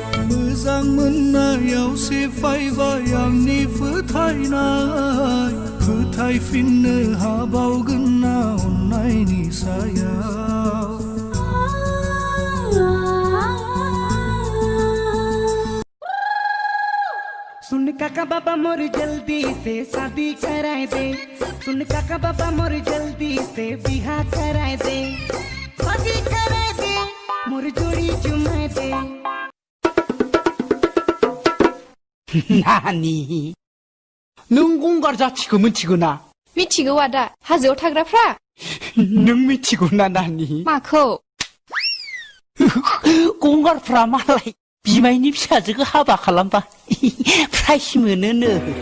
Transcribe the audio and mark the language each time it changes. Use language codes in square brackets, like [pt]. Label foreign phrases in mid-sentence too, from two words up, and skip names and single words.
[brx] मोजां मोननायावसो फैबाय आंनि फोथायनाय फोथायफिननो हाबावगोन ना अननायनि सायाव [bho] सुन काका बाबा मोर जल्दी से शादी कराए दे सुन काका बाबा मोर जल्दी से बिहार कराए दे शादी कराए दे मोर जोड़ी चुमाए दे [brx] नानी नों गंगार जाथिखौ मिथिगौ ना मिथिगौ आदा हाजोआव थाग्राफ्रा नों मिथिगौ ना नानी माखौ गंगारफ्रा मालाय बिमायनि फिसाजोखौ हाबा खालामबा प्राइज मोनोनो